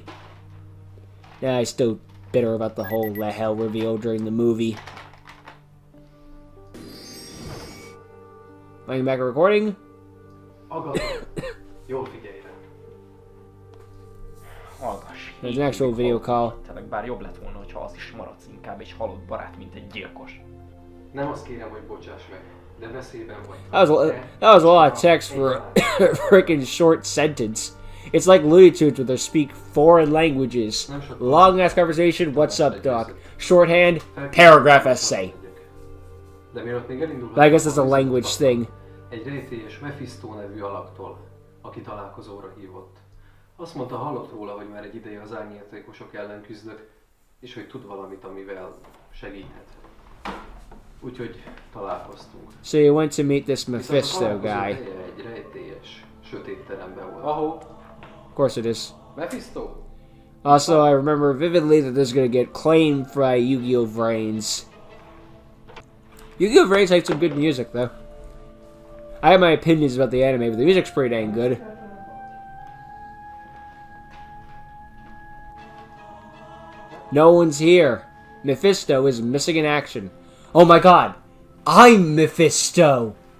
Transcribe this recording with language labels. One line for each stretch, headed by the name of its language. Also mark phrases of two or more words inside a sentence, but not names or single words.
English: Yeah, I still bitter about the whole hell reveal during the movie. Going back a recording. There's an actual video call.
Hungarian: Bár jobb lett volna, hogyha az is maradsz inkább egy halott barát, mint egy gyilkos. Nem azt kérem, hogy bocsáss meg, de veszélyben vagy.
English: That was a lot of text for a freaking short sentence. It's like Looney Tunes where they speak foreign languages. Long ass conversation, what's up, Doc? Shorthand, paragraph essay. But I guess that's a language thing.
Hungarian: Egy rejtélyes Mephisto nevű alaktól, aki találkozóra hívott. Azt mondta, hallott róla, hogy már egy ideje az árnyékosok ellen küzdök, és hogy tud valamit, amivel segíthet. Úgyhogy találkoztunk.
English: So you went to meet this Mephisto guy.
Hungarian: Egy rejtélyes, sötét teremben volt. Ahol?
English: Of course it is. Mephisto? Also, I remember vividly that this is gonna get claimed by Yu-Gi-Oh! Vrains. Yu-Gi-Oh! Vrains has some good music, though. I have my opinions about the anime, but the music's pretty dang good. No one's here. Mephisto is missing in action. Oh my god! I'm Mephisto!